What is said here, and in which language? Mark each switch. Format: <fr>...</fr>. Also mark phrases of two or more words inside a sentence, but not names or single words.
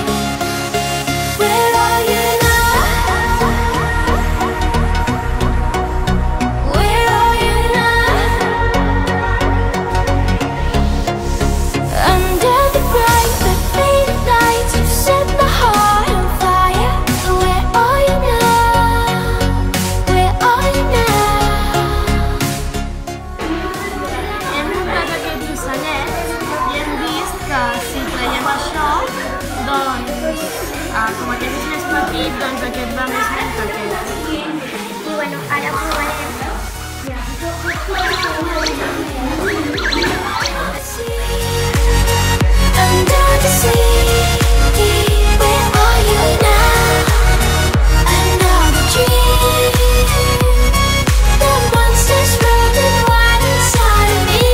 <en>Where are you now? Where are you now? Under the bright but faded lights, you set the heart on fire. Where are you now? Where are you now?</en> <ca>Hem muntat aquests ocellets i hem vist que si traiem això, doncs, com aquest és més petit, doncs aquest va més lent que aquest. I bueno, ara provarem.</ca> <en>Under the sea, where are you now? Another dream. The monsters running wild inside of me.</en>